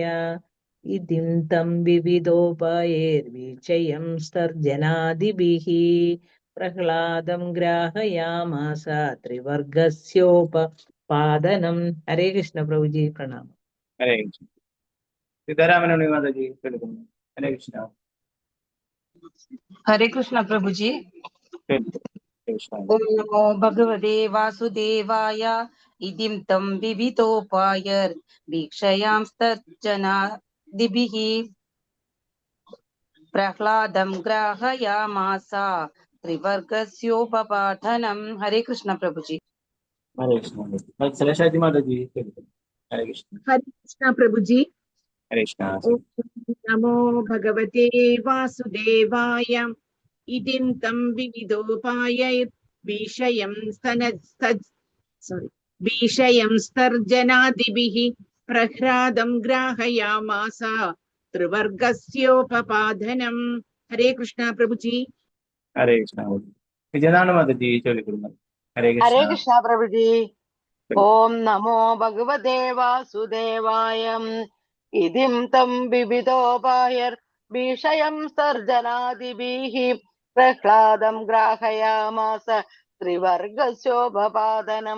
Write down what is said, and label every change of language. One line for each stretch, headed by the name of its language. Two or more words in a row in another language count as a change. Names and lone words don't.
Sanskrit: ഇതിം തം വിവിധോപായൈർവിഷയം സർജനാദിഭിഃ പ്രഹ്ലാദം ഗ്രാഹയാമാസ ത്രിവർഗസ്യോപപാദനം.
Malayalam: ഹരേ കൃഷ്ണ പ്രഭുജി പ്രണാമം. ഹരേ കൃഷ്ണ. സീതാരാമനുണ്ണി മാതാജി ചൊല്ലിക്കൊള്ളൂ. ഹരേ കൃഷ്ണ.
Hindi: हरे कृष्ण प्रभु जी.
Malayalam: ചൊല്ലു. ഹരേ കൃഷ്ണ.
Sanskrit: ओम नमो भगवते वासुदेवाय. इदिं तं विविधोपायर वीक्षयांस्तज्जनादिभिः प्रह्लादं ग्राहयामास त्रिवर्गस्योपपादनं.
Hindi: हरे कृष्ण प्रभु जी.
Malayalam: ഹരേ കൃഷ്ണ. വത്സലശാജി മാതാജി ചൊല്ലിക്കൊള്ളൂ. ഹരേ കൃഷ്ണ.
Hindi: हरे कृष्ण प्रभु जी.
Malayalam: ഹരേ കൃഷ്ണ.
Sanskrit: ओम नमो भगवते वासुदेवाय. इदिं तं विविधोपायैर्विषयं स्तर्जनादिभिः प्रह्लादं ग्राहयामास त्रिवर्गस्योपपादनं.
Hindi: हरे कृष्ण प्रभु जी.
Malayalam: ഹരേ കൃഷ്ണ. വിജയനാണ് മാതാജി ചൊല്ലിക്കൊള്ളുന്നത്. ഹരേ കൃഷ്ണ. ഹരേ കൃഷ്ണ പ്രഭുജി.
Sanskrit: ഓം നമോ ഭഗവതേ വാസുദേവായ. ഇതിം തം വിവിധോപായൈർവിഷയം സർജനാദിഭിः പ്രഹ്ലാദം ഗ്രാഹയാമാസ ത്രിവർഗസ്യോപപാദനം.